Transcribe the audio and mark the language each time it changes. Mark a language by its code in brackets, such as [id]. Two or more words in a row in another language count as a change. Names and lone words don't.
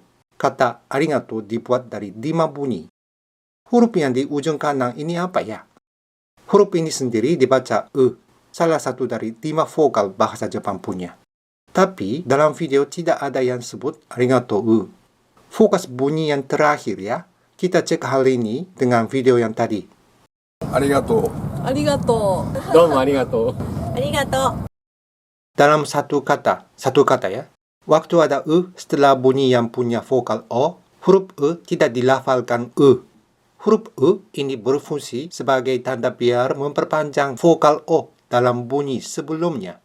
[id] Kata arigato dibuat dari 5 bunyi. Huruf yang di ujung kanan ini apa ya? Huruf ini sendiri dibaca salah satu dari 5 vokal bahasa Jepang punya. Tapi dalam video tidak ada yang sebut arigato Fokus bunyi yang terakhir ya. Kita cek hal ini dengan video yang tadi. [ja] ありがとう。ありがとう。どうもありがとう。ありがとう。 [id] Dalam satu kata ya. Waktu ada setelah bunyi yang punya vokal o, huruf tidak dilafalkan Huruf ini berfungsi sebagai tanda biar memperpanjang vokal o dalam bunyi sebelumnya.